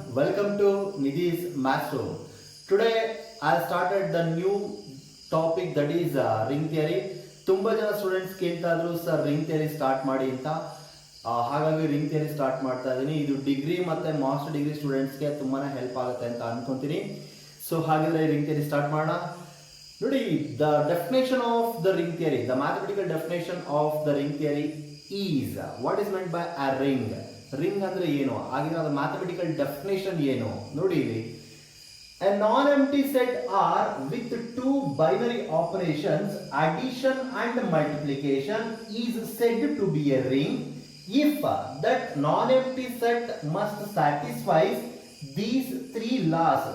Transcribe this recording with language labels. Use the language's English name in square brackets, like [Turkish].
[English] Welcome to Nidhi's Maths Room. Today I started the new topic that is ring theory. [Kannada] ತುಂಬ ಜನ students ಕೇಳ್ತಾ ಇದ್ರು sir ring theory start ಮಾಡಿ ಅಂತ. ಹಾಗಾಗಿ ರಿಂಗ್ ಥಿಯರಿ ಸ್ಟಾರ್ಟ್ ಮಾಡ್ತಾ ಇದ್ದೀನಿ. ಇದು ಡಿಗ್ರಿ ಮತ್ತೆ ಮಾಸ್ಟರ್ ಡಿಗ್ರಿ ಸ್ಟೂಡೆಂಟ್ಸ್ಗೆ ತುಂಬಾನೇ ಹೆಲ್ಪ್ ಆಗುತ್ತೆ ಅಂತ ಅನ್ಕೊಂತೀನಿ. ಸೊ ಹಾಗಿದ್ರೆ ರಿಂಗ್ ಥಿಯರಿ ಸ್ಟಾರ್ಟ್ ಮಾಡೋಣ. ನೋಡಿ, [English] The definition of the ring theory, the mathematical definition of the ring theory is what is meant by a ring. [Kannada] Ring ಅಂದ್ರೆ ಏನು, ಆಗಿನ ಅದು ಮ್ಯಾಥಮೆಟಿಕಲ್ ಡೆಫಿನೇಷನ್ ಏನು ನೋಡಿ ಇಲ್ಲಿ. [English] A non-empty set R with two binary operations addition and multiplication is said to be a ring if that non-empty set must satisfy these three laws.